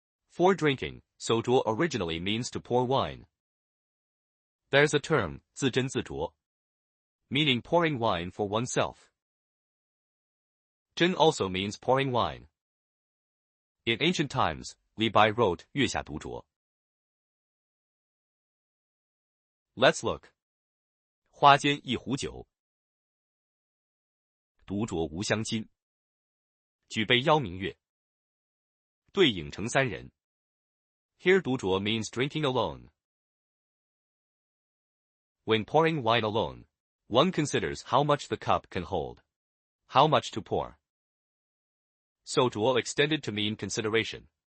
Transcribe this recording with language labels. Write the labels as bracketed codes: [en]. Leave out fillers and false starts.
[en] For drinking, so zhuó originally means to pour wine. There's a term, [zh] 自斟自酌, [en] meaning pouring wine for oneself. 斟 also means pouring wine. In ancient times, Li Bai wrote [zh] 月下独酌. [en] Let's look. [zh] 花间一壶酒，独酌无相亲。举杯邀明月，对影成三人。 [en] Here 独酌 means drinking alone. When pouring wine alone, one considers how much the cup can hold, how much to pour. So 酌 extended to mean consideration.